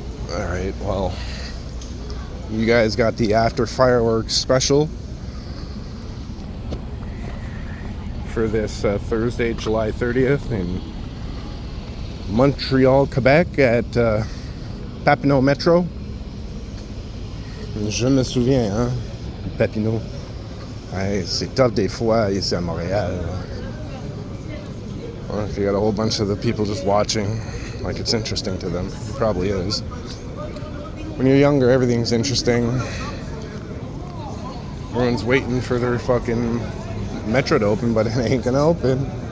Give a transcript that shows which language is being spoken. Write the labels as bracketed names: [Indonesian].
[English] Alright, well, you guys got the after fireworks special. for this Thursday, July 30th in Montreal, Quebec at Papineau Métro. [French] Je me souviens, hein, Papineau. Hey, c'est tough des fois ici à Montréal. [English] Well, if you got a whole bunch of the people just watching, like it's interesting to them. It probably is. When you're younger, everything's interesting. Everyone's waiting for their fucking metro to open, but it ain't gonna open.